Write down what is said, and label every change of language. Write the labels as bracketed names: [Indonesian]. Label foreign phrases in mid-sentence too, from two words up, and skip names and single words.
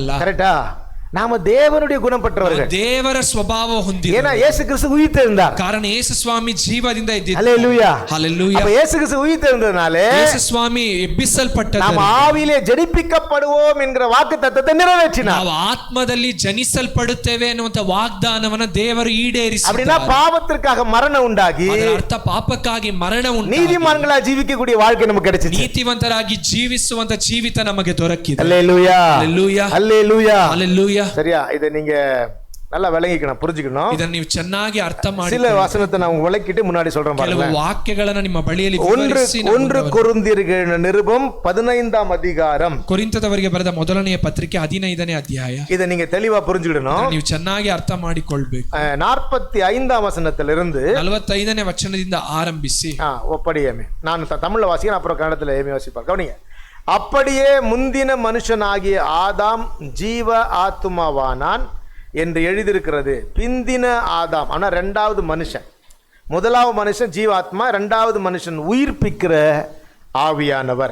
[Tamil] கரெக்டா? நாம தேவனுடைய குணம் பெற்றவர்கள். [Kannada] ದೇವರ ಸ್ವಭಾವ ಹೊಂದಿದ. [Tamil] ஏன்னா இயேசு கிறிஸ்து உயிர்த்தெழுந்தார். [Kannada] ಕಾರಣ ಯೇಸು ಸ್ವಾಮಿ ಜೀವದಿಂದ ಇದ್ದಿದ್ದು. [Tamil] ஹல்லேலூயா. ஹல்லேலೂயா. அப்ப இயேசு கிறிஸ்து உயிர்த்தெழுந்ததனாலே [Kannada] ಯೇಸು ಸ್ವಾಮಿ ಎಬ್ಬಿಸಲ್ಪಟ್ಟದ್ದು. [Tamil] நாம் ஆவியிலே ஜனிப்பிக்கப்படுவோம் என்கிற வாக்குத்தத்தத்தை நிறைவேற்றினார். [Kannada] ನಾವು ಆತ್ಮದಲ್ಲಿ ಜನಿಸಲ್ಪಡುತ್ತೇವೆ ಅನ್ನುವಂತ ವಾಗ್ದಾನವನ್ನ ದೇವರು ಈಡೇರಿಸಿದ್ದಾರೆ. [Tamil] அப்படினா பாவத்திற்காக மரணம் உண்டாகி [Kannada] ಅದರ ಅರ್ಥ ಪಾಪಕ್ಕಾಗಿ ಮರಣ ಉಂಟಾಗಿ [Tamil] நீதிமான்களா ஜீவிக்கக்கூடிய வாழ்க்கை நமக்கு கிடைச்சிச்சு. [Kannada] ನೀತಿವಂತರಾಗಿ ಜೀವಿಸುವಂತ ಜೀವಿತ ನಮಗೆ ದೊರಕಿದೆ. [Tamil] ஹல்லேலூயா. ஹல்லேலೂயா. ஹல்லேலூயா. ஹல்லேலூயா. சரியா? இதை நீங்க நல்லா விளங்கிக்கணும், புரிஞ்சுக்கணும். [Kannada] ಇದನ್ನ ನೀವು ಚೆನ್ನಾಗಿ ಅರ್ಥ ಮಾಡಿ. [Tamil] சில வசனத்தை நான் விளக்கிட்டு முன்னாடி சொல்றேன் பாருங்க. [Kannada] ಕೆಲವು ವಾಕ್ಯಗಳನ್ನು ನಿಮ್ಮ ಬಳಿಯಲ್ಲಿ [Tamil] ஒன்று கொரிந்தியர்கள் நிருபம் 15ஆம் அதிகாரம். [Kannada] ಕೊರಿಂಥದವರಿಗೆ ಬರೆದ ಮೊದಲನೆಯ ಪತ್ರಿಕೆ 15ನೇ ಅಧ್ಯಾಯ. [Tamil] இதை நீங்க தெளிவா புரிஞ்சுக்கிடணும். [Kannada] ನೀವು ಚೆನ್ನಾಗಿ ಅರ್ಥ ಮಾಡಿಕೊಳ್ಳಬೇಕು. [Tamil] 45ஆம் வசனத்திலிருந்து [Kannada] 45ನೇ ವಚನದಿಂದ ಆರಂಭಿಸಿ. [Tamil] ஒப்படியேமே. நான் தமிழ்ல வாசிக்கிறேன், அப்புறம் கன்னடத்துல ஏமே வாசிப்பார். கவனிங்க. அப்படியே முந்தின மனுஷனாகிய ஆதாம் ஜீவ ஆத்துமாவானான் என்று எழுதியிருக்கிறது. பிந்தின ஆதாம் ஆனா ரெண்டாவது மனுஷன். முதலாவது மனுஷன் ஜீவாத்மா, இரண்டாவது மனுஷன் உயிர்ப்பிக்கிற ஆவியானவர்.